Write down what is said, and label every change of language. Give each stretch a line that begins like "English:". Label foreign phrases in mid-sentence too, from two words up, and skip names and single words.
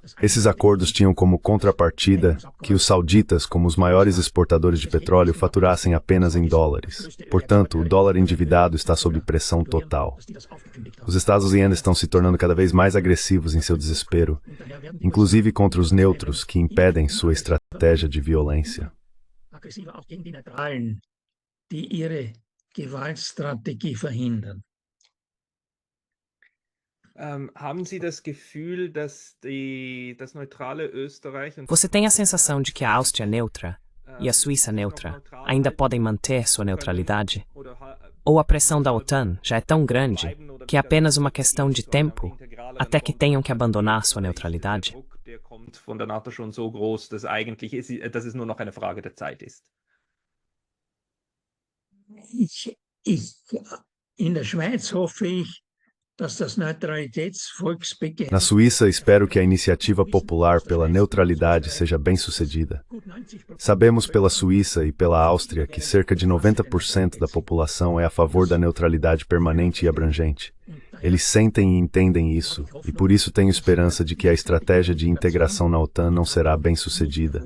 Portuguese: Esses acordos tinham como contrapartida que os sauditas, como os maiores exportadores de petróleo, faturassem apenas em dólares. Portanto, o dólar endividado está sob pressão total. Os Estados Unidos estão se tornando cada vez mais agressivos em seu desespero, inclusive contra os neutros que impedem sua estratégia de violência.
German: aggressiv auch gegen die Neutralen, die ihre Gewaltstrategie verhindern. Haben Sie das Gefühl, dass das neutrale Österreich und
Portuguese: Você tem a sensação de que a Áustria neutra e a Suíça neutra ainda podem manter sua neutralidade? Ou a pressão da OTAN já é tão grande que é apenas uma questão de tempo até que tenham que abandonar sua neutralidade?
German: Der kommt von der NATO schon so groß, dass dass es nur noch eine Frage der Zeit ist. In der Schweiz hoffe ich, dass das Neutralitätsvolksbegehren
Portuguese: Na Suíça, espero que a iniciativa popular pela neutralidade seja bem-sucedida. Sabemos pela Suíça e pela Áustria que cerca de 90% da população é a favor da neutralidade permanente e abrangente. Eles sentem e entendem isso, e por isso tenho esperança de que a estratégia de integração na OTAN não será bem-sucedida.